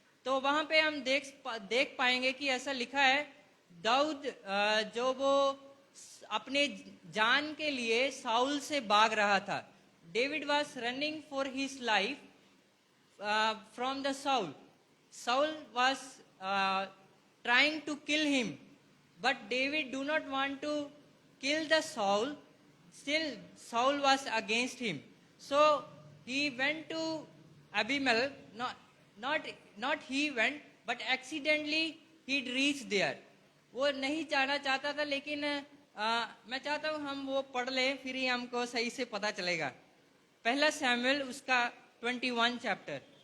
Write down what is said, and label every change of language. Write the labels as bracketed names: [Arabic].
[Hindi] तो वहां पे हम देख पाएंगे कि ऐसा लिखा है, दाऊद जो वो अपने जान के लिए साउल से भाग रहा था। [English] David was running for his life from the Saul. Saul was trying to kill him, but David do not want to kill the Saul. Still Saul was against him, so he went to Abimelech. Not he went, but accidentally ही reach there. [Hindi] वो नहीं जाना चाहता था, लेकिन मैं चाहता हूँ हम वो पढ़ लें, फिर ही हमको सही से पता चलेगा। पहला सैमुएल उसका 21 चैप्टर।